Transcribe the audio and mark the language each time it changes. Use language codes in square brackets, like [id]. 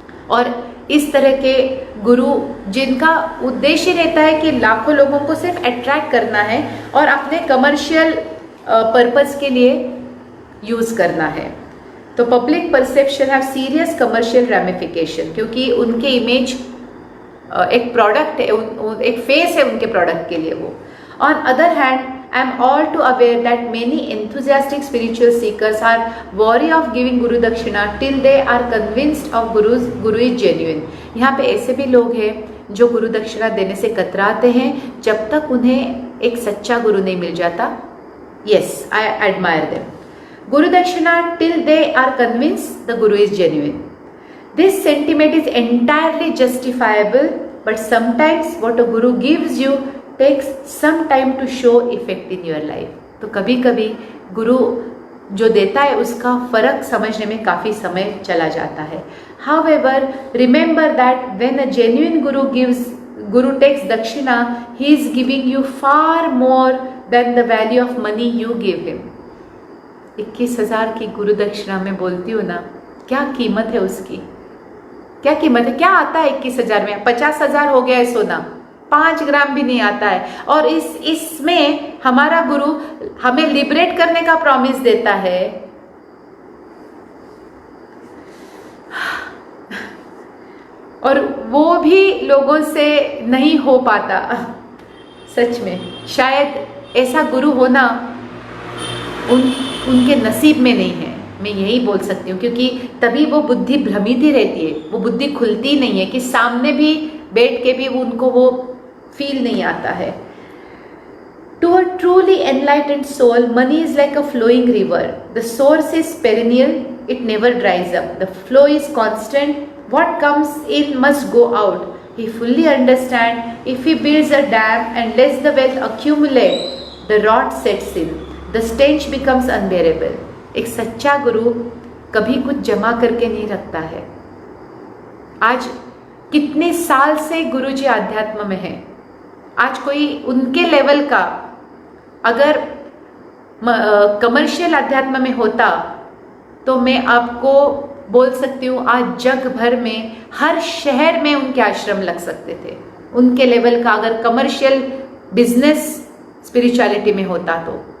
[hi] और इस तरह के गुरु जिनका उद्देश्य रहता है कि लाखों लोगों को सिर्फ अट्रैक्ट करना है और अपने कमर्शियल पर्पस के लिए यूज़ करना है, तो [en] public perception have serious commercial ramification, [hi] क्योंकि उनके इमेज एक प्रोडक्ट है, एक फेस है उनके प्रोडक्ट के लिए वो। [en] On other hand, I am all too aware that many enthusiastic spiritual seekers are wary of giving Guru Dakshina till they are convinced of Guru is genuine. [hi] यहाँ पे ऐसे भी लोग हैं जो गुरु दक्षिणा देने से कतराते हैं जब तक उन्हें एक सच्चा गुरु नहीं मिल जाता। [en] Yes, I admire them. Guru Dakshina till they are convinced the Guru is genuine. This sentiment is entirely justifiable, but sometimes what a Guru gives you takes some time to show effect in your life. [hi] तो कभी कभी गुरु जो देता है उसका फर्क समझने में काफ़ी समय चला जाता है। [en] However, remember that when a genuine guru takes dakshina, he is giving you far more than the value of money you give him. [hi] 21,000 की गुरु दक्षिणा में बोलती हूँ ना, क्या कीमत है उसकी, क्या कीमत है, क्या आता है 21,000 में? 50,000 हो गया है सोना, 5 ग्राम भी नहीं आता है। और इसमें हमारा गुरु हमें लिबरेट करने का प्रॉमिस देता है। और वो भी लोगों से नहीं हो पाता। सच में शायद ऐसा गुरु होना उनके नसीब में नहीं है, मैं यही बोल सकती हूँ, क्योंकि तभी वो बुद्धि भ्रमित ही रहती है, वो बुद्धि खुलती नहीं है कि सामने भी बैठ के भी उनको वो फील नहीं आता है। [en] To a truly enlightened soul, money is like a flowing river. The source is perennial, it never dries up. The flow is constant. What comes in must go out. He fully understands. If he builds a dam and lets the wealth accumulate, the rot sets in. The stench becomes unbearable. [hi] एक सच्चा गुरु कभी कुछ जमा करके नहीं रखता है। आज कितने साल से गुरुजी आध्यात्म में है, आज कोई उनके लेवल का अगर कमर्शियल अध्यात्म में होता तो मैं आपको बोल सकती हूँ आज जग भर में हर शहर में उनके आश्रम लग सकते थे, उनके लेवल का अगर कमर्शियल बिजनेस स्पिरिचुअलिटी में होता तो।